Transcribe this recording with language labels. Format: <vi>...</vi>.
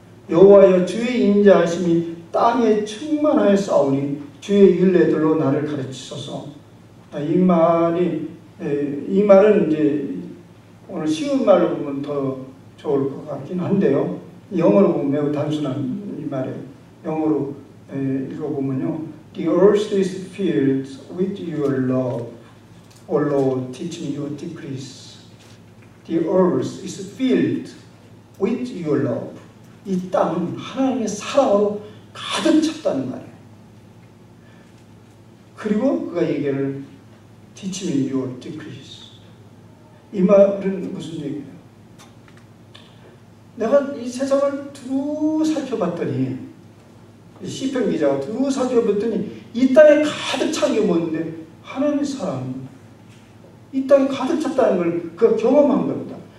<ko>여호와여 주의 인자하심이 땅에 충만하였사오니 주의 율례들로 나를 가르치소서. 이 말은 이제 오늘 쉬운 말로 보면 더 좋을 것 같긴 한데요. 영어로 보면 매우 단순한 이 말이에요. 영어로 읽어보면요.</ko> <en>The earth is filled with your love. O Lord, teach me your decrees. The earth is filled with your love.</en> <ko>이 땅은 하나님의 사랑으로 가득 찼다는 말이에요. 그리고 그가 얘기를</ko> <en>Teach me your decrees.</en> <ko>이 말은 무슨 얘기예요? 내가 이 세상을 두루 살펴봤더니 시편 기자가 두루 살펴봤더니 이 땅에 가득 찬 게 뭔데? 하나님의 사랑입니다. 이 땅에 가득 찼다는 걸 그가 경험한 겁니다.</ko>